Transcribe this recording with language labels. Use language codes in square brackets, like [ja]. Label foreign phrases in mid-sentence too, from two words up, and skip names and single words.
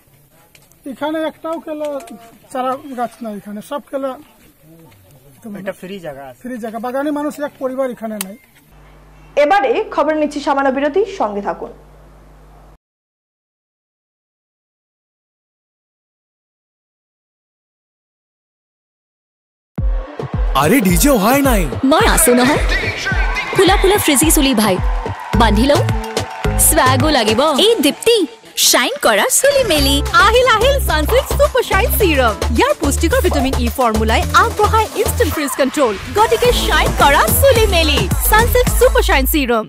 [bn] এখানে একটাও কেলা চারা গাছ নাই, এখানে সব কেলা এটা ফ্রি জায়গা। বাগানে মানুষ এক পরিবার এখানে নাই। এবারে খবর নিচ্ছি সামান্য বিরতি, সঙ্গে থাকুন। আরে ডিজে হয় নাই, [as] মই আছো নহয়। ফুলা ফুলা ফ্ৰিজি চুলি ভাই বান্ধি লওঁ, স্বাগো লাগিব। এই দীপ্তি শাইন কৰা চুলি মেলি আহিল সানসিল্ক সুপাৰ শাইন সিৰাম। ইয়াৰ পুষ্টিকৰ ভিটামিন ই ফৰ্মুলাই আগবঢ়ায় [en] instant frizz control. [as] গতিকে শাইন কৰা চুলি মেলি সানসিল্ক সুপাৰ শাইন সিৰাম।